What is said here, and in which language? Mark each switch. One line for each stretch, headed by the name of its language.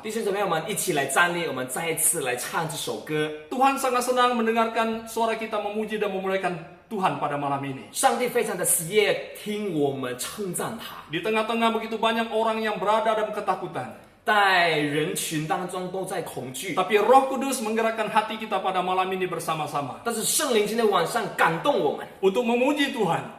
Chinese: 弟兄姊妹，我们一起来站立，我们再一次来唱这首歌。
Indonesian: Tuhan sangat senang mendengarkan suara kita memuji dan memuliakan Tuhan pada malam ini.
Chinese: 上帝非常的喜悦听我们称赞他，
Indonesian: Di tengah-tengah begitu banyak orang yang berada dalam ketakutan.
Chinese: 在人群当中都在恐惧，
Indonesian: Tapi Roh Kudus menggerakkan hati kita pada malam ini bersama-sama
Chinese: 但是圣灵今天晚上感动我们，
Indonesian: untuk memuji Tuhan,